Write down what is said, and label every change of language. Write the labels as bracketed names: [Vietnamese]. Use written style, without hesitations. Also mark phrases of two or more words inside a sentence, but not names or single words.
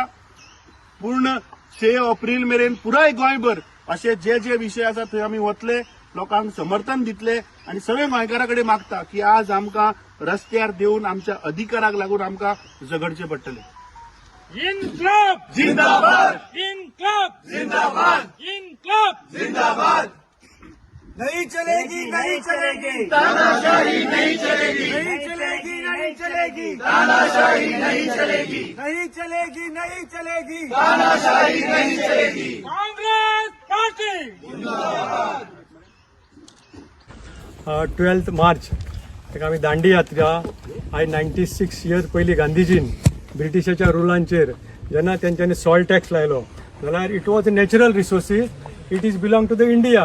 [Konkani] पूर्ण 6 एप्रिल मेरेन पुराय गोंयभर असे जे जे विशय आसा थंय आमी वतले, लोकांक समर्थन दितले आणि सगळे गोंयकारां कडेन मागता की आज आमकां रस्त्यार देऊन आमच्या अधिकाराक लागून आमकां झगडचें पडटलें. [Hindi] इन्क्लाब जिंदाबाद, इन्क्लाब जिंदाबाद, इन्क्लाब जिंदाबाद. नहीं चलेगी नहीं चलेगी तानाशाही नहीं चलेगी, नहीं चलेगी नहीं चलेगी तानाशाही नहीं चलेगी, नहीं चलेगी नहीं चलेगी तानाशाही नहीं चलेगी. कांग्रेस पार्टी [Konkani] 12 मार्च ताका आमी दांडी यात्रा आयज 96 इयर्स पयलीं गांधीजीन ब्रिटिशाच्या रुलांचेर जेन्ना तेंच्यांनी [English] salt tax [Konkani] लायलो जाल्यार [English] it was natural resources, it is belong to the India.